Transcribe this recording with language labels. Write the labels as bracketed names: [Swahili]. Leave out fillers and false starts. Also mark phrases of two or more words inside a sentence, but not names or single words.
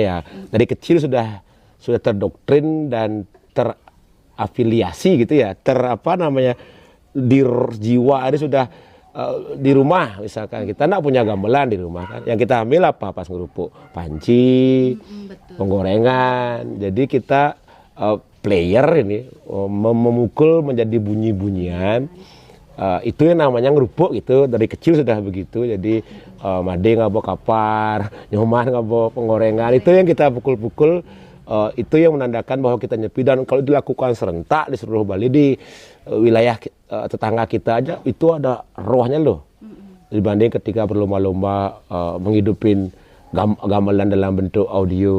[Indonesian] ya dari kecil sudah terdoktrin dan terafiliasi gitu ya, di jiwa ini sudah di rumah misalkan kita nak punya gamelan di rumah kan yang kita ambil apa pas ngerupuk panci, penggorengan, jadi kita player ini memukul menjadi bunyi-bunyian itu yang namanya ngerupuk gitu dari kecil sudah begitu. Jadi made ngabo kapar, nyoman ngabo penggorengan itu yang kita pukul-pukul, itu yang menandakan bahwa kita nyepi. Dan kalau dilakukan serentak di seluruh Bali di wilayah tetangga kita aja itu ada rohnya loh dibanding ketika berlomba-lomba menghidupin gamelan dalam bentuk audio.